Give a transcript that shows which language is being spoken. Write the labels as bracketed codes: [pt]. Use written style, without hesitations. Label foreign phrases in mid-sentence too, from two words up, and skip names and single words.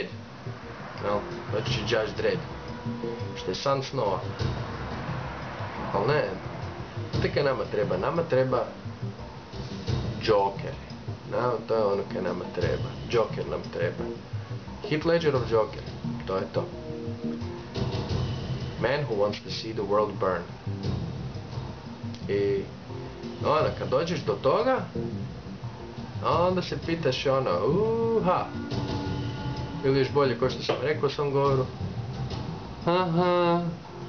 [hr] Jel? Doći će Judge Dredd. Što je san snova. Ali ne, to kaj nama treba? Nama treba Joker. To je ono kaj nama treba. Joker nam treba. Heath Ledgerov Joker. To je to. [en] Man who wants to see the world burn. I onda kad dođeš do toga, onda se pitaš ono, ili još bolje ko što sam rekao u svom govoru,